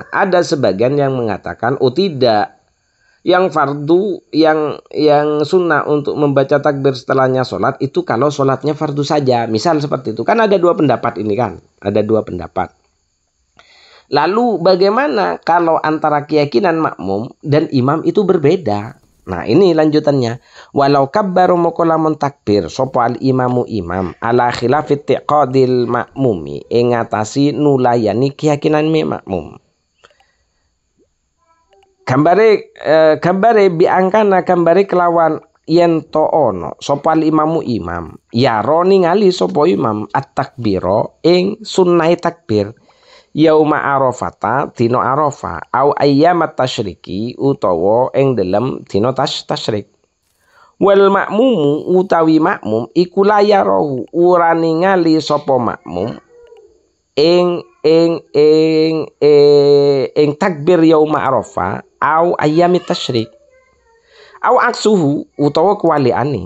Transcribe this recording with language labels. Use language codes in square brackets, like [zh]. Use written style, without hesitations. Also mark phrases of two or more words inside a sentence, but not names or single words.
[id] Ada sebagian yang mengatakan, oh tidak, yang fardu, yang sunnah untuk membaca takbir setelahnya sholat itu kalau sholatnya fardu saja. Misal seperti itu. Kan ada dua pendapat ini kan, ada dua pendapat. Lalu bagaimana kalau antara keyakinan makmum dan imam itu berbeda? Nah, ini lanjutannya. [ar] ولو كبر [jv] mokolamun takbir sapa al imamu imam [ar] على خلاف اعتقاد المأموم [jv] ing ngatasi nulayani keyakinan makmum. Gambare biangkana gambare kelawan yen to ono sapa al imamu imam ya ro ningali sapa imam at-takbira ing sunnah takbir [ar] يوم عرفة [jv] dina arafah [ar] أو أيام التشريق [jv] utawa ing dalem dina tasyrik [ar] والمأموم [jv] utawi makmum iku layarahu ora ningali sapa makmum ing takbir [ar] يوم عرفة أو أيام التشريق أو عكسه [jv] utawa kuwaliane.